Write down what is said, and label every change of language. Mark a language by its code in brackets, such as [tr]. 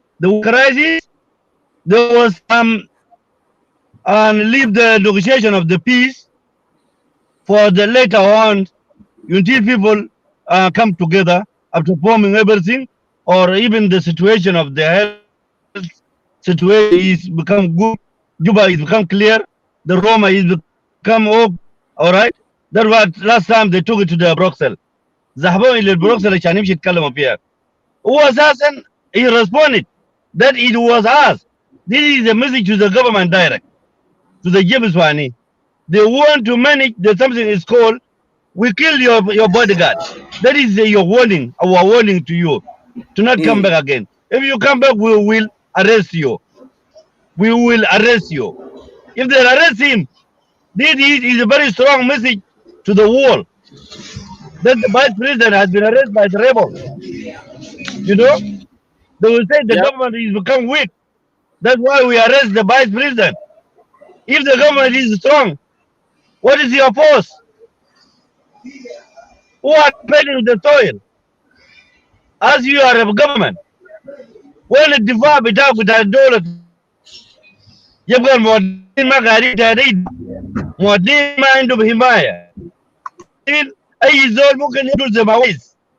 [en] The crisis, there was and leave the negotiation of the peace for the later on until people come together after forming everything, or even the situation of the health situation is become good, Juba is become clear, the Roma is become all right. That was last time they took it to the Brussels. [ar] ذهبوا إلى البروكسل عشان يمشي يتكلموا فيها. هو أساسا [en] he responded that it was us. This is a message to the government direct, to the James Wani. They want to manage the something is called we kill your bodyguard. That is your warning, our warning to you, to not come back again. If you come back, we will arrest you. We will arrest you. If they arrest him, this is a very strong message to the world that the vice president has been arrested by the rebel. You know, they will say the Yeah. government is become weak. That's why we arrest the vice president. If the government is strong, what is your force? Who are paying the soil? As you are a government, when [ar] الدفاع بتاعك بتاع الدولة يبقى المواطنين ما قاعدين تهديد، مواطنين ما عندهم حماية، أي زول ممكن يقتل زي ما عايز.